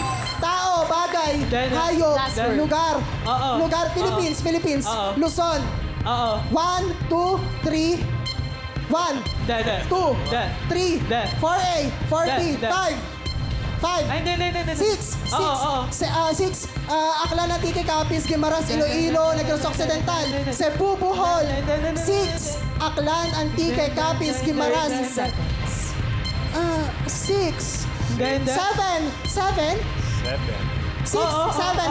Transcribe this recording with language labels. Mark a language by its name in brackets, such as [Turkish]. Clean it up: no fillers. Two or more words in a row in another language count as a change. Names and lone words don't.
[Filipino] Tao, bagay, Hindi. hayop, [English] Last word. [Filipino] lugar. Oo. Lugar, Philippines. Oo. Luzon. Oo. 1, 2, 3. 1, Hindi. 2, Hindi. 3, Hindi. 4A, 4B, Hindi. 5. 5. Ay, hindi. 6. Oo. 6. Aklan Antique, Capiz, Guimaras, Iloilo, Negros Occidental, Cebu, Bohol. 6. Aklan Antique, Capiz, Guimaras. 6. Hindi. 7. 7. 7.